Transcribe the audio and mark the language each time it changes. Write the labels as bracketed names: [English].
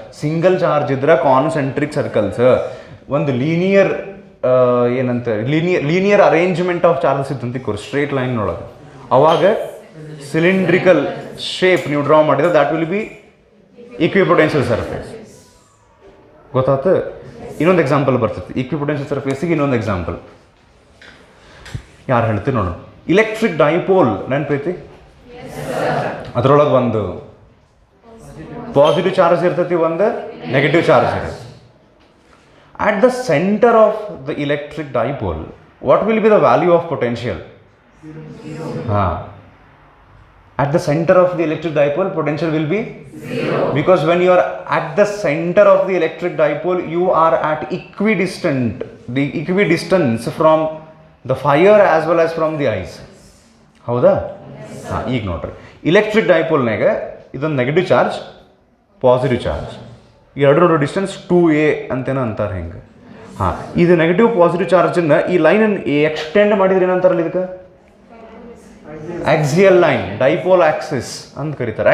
[Kannada] Single charge ಇದ್ರೆ concentric circles. ಒಂದು linear ಏನಂತ [English] linear arrangement of charges [Kannada] ಇದ್ದಂತ ಕೋರ್ ಸ್ಟ್ರೇಟ್ ಲೈನ್ ಒಳಗೆ ಅವಾಗ ಸಿಲಿಂಡ್ರಿಕಲ್ ಶೇಪ್ ನೀವು ಡ್ರಾ ಮಾಡಿದ್ರೆ [English] That will be equipotential surface. [Kannada] ಗೊತ್ತಾಯ್ತು? ಇನ್ನೊಂದು ಎಕ್ಸಾಂಪಲ್ ಬರ್ತೈತಿ ಇಕ್ವಿಪೊಟೆನ್ಷಿಯಲ್ ಸರ್ಫೇಸಿಗೆ. ಇನ್ನೊಂದು ಎಕ್ಸಾಂಪಲ್ ಯಾರು ಹೇಳ್ತೀವಿ ನೋಡು. Electric dipole ನೆನಪೈತಿ? ಅದರೊಳಗೆ ಒಂದು ಪಾಸಿಟಿವ್ ಚಾರ್ಜ್ ಇರ್ತೈತಿ, ಒಂದು ನೆಗೆಟಿವ್ ಚಾರ್ಜ್ ಇರುತ್ತೆ. [English] At the center of the electric dipole, what will be the value of potential? At the center of the electric dipole, potential will be 0. Because when you are at the center of the electric dipole, you are at equidistance from the fire as well as from the ice. [Kannada] ಹೌದಾ? ಈಗ ನೋಡ್ರಿ, electric ಡೈಪೋಲ್ನಾಗ ಇದೊಂದು negative charge, positive charge, ಎರಡು ನೋಡೋ distance 2a ಅಂತೇನೋ ಅಂತಾರೆ. ಹಿಂಗೆ ಇದು negative positive ಚಾರ್ಜನ್ನು ಈ ಲೈನನ್ನು ಎಕ್ಸ್ಟೆಂಡ್ ಮಾಡಿದ್ರೆ ಏನಂತಾರಲ್ಲ ಇದಕ್ಕೆ ಆಕ್ಸಿಯಲ್ ಲೈನ್, ಡೈಪೋಲ್ ಆಕ್ಸಿಸ್ ಅಂತ ಕರೀತಾರೆ.